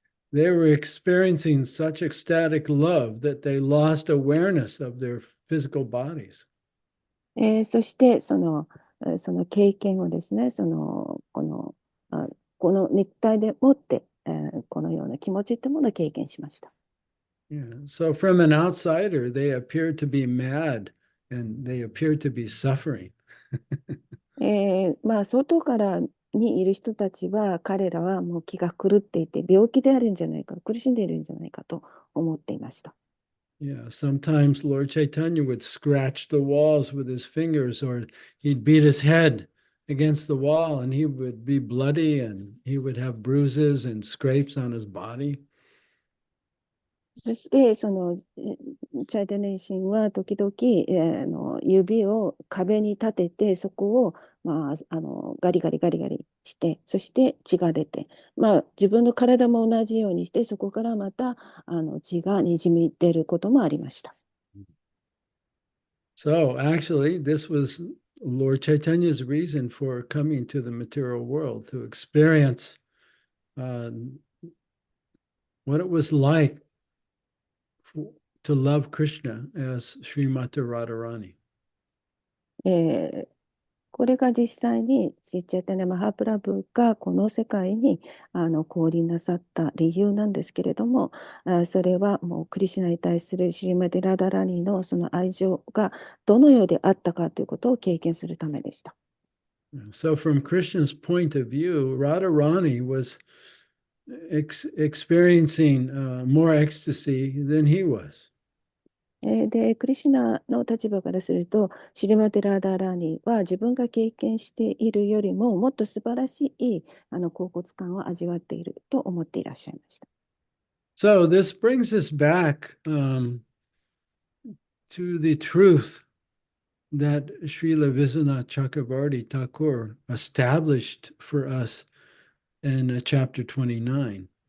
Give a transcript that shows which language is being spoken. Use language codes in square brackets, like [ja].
[en] They were experiencing such ecstatic love that they lost awareness of their physical bodies. [ja] そしてその経験をですねこの肉体でもって、このような気持ちというものを経験しました。 [en] Yeah. So from an outsider, they appeared to be mad and they appeared to be suffering. [ja] 外からにいる人たちは彼らはもう気が狂っていて病気であるんじゃないか苦しんでいるんじゃないかと思っていました。 [en] Yeah, sometimes Lord Chaitanya would scratch the walls with his fingers, or he'd beat his head against the wall, and he would be bloody and he would have bruises and scrapes on his body. [ja] そしてチャイタネシンは時々、指を壁に立ててそこを、ガリガリガリガリしてそして血が出て、自分の体も同じようにしてそこからまた血がにじみ出ることもありました。 [en] So actually, this was Lord Chaitanya's reason for coming to the material world, to experience what it was like to love Krishna as Srimati Radharani. [ja] これが実際にシッチャイタネ・マハプラブがこの世界に降臨なさった理由なんですけれども、それはもうクリシュナに対するシリマティ・ラダラニのその愛情がどのようであったかということを経験するためでした。 [en] So from Krishna's point of view, Radharani was experiencing more ecstasy than he was. [ja] で、クリシュナの立場からすると、シリマティ・ラダラニは自分が経験しているよりももっと素晴らしい恍惚感を味わっていると思っていらっしゃいました。 [en] So this brings us back to the truth that Srila Vishwanath Chakravarti Thakur established for us in chapter 29.